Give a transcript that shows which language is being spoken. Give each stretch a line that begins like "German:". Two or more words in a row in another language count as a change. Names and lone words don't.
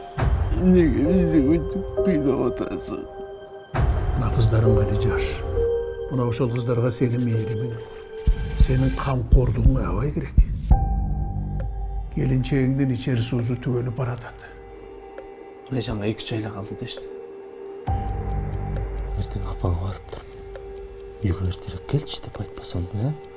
Kyrgyz: Неге бизди өйтүп кыйнап атасың? Мына кыздарың әле жаш. Мына ошол кыздарга сенин мээримиң, сенин камкордугуң аябай керек. Келинчегиңдин ичери суусу түгөнүп баратат. Айжанга 2-3 айла калды дешти.
Kazakh: Ертең апаңа барып тұрмын. Үйге ертерек келші деп айтпасам ба?